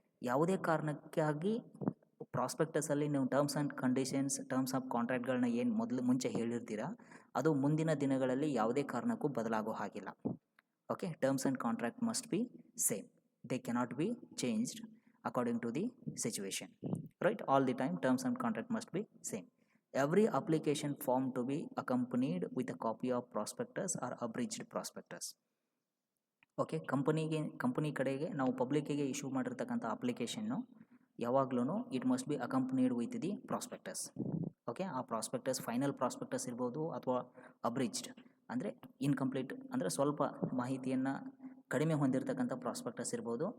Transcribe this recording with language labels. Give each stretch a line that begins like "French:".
Kannada: ಯಾವುದೇ ಕಾರಣಕ್ಕಾಗಿ ಪ್ರಾಸ್ಪೆಕ್ಟಸಲ್ಲಿ ನೀವು terms and conditions, terms of ಕಾಂಟ್ರಾಕ್ಟ್ಗಳನ್ನ ಏನು ಮುಂಚೆ ಹೇಳಿರ್ತೀರಾ ಅದು ಮುಂದಿನ ದಿನಗಳಲ್ಲಿ ಯಾವುದೇ ಕಾರಣಕ್ಕೂ ಬದಲಾಗೋ ಹಾಗಿಲ್ಲ.
English: Okay, terms and contract must be same, they cannot be changed according to the situation, right? All the time terms and contract must be same. Every application form to be accompanied with a copy of prospectus or abridged prospectus.
Kannada: Okay, company ಕಡೆಗೆ ನಾವು ಪಬ್ಲಿಕ್ಕಿಗೆ issue ಮಾಡಿರ್ತಕ್ಕಂಥ application ಯಾವಾಗ್ಲೂ
English: It must be accompanied with the prospectus.
Kannada: Okay, ಆ prospectus final prospectus ಇರ್ಬೋದು ಅಥವಾ ಅಬ್ರಿಜ್ಡ್ ಅಂದರೆ incomplete ಅಂದರೆ ಸ್ವಲ್ಪ ಮಾಹಿತಿಯನ್ನು ಕಡಿಮೆ ಹೊಂದಿರತಕ್ಕಂಥ ಪ್ರಾಸ್ಪೆಕ್ಟಸ್ ಇರ್ಬೋದು.